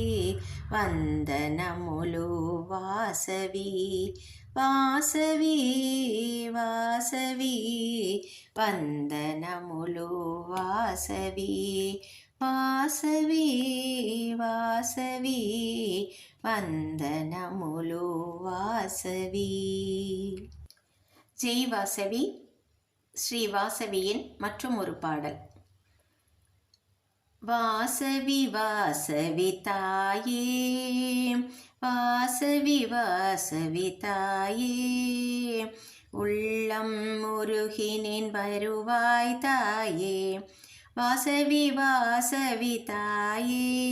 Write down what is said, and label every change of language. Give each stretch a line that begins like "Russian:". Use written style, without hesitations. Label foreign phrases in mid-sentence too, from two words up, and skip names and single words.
Telugu: వందనములు వాసవి వాసవి వాసవి వందనములు వాసవి వాసవి వాసవి వందనములు వాసవి.
Tamil: ஜெய் வாசவி. ஸ்ரீ வாசவியின் மற்றும் ஒரு பாடல். வாசவி வாசவி தாயே வாசவி வாசவி தாயே உள்ளம் முருகினின் வருவாய் தாயே வாசவி வாசவி தாயே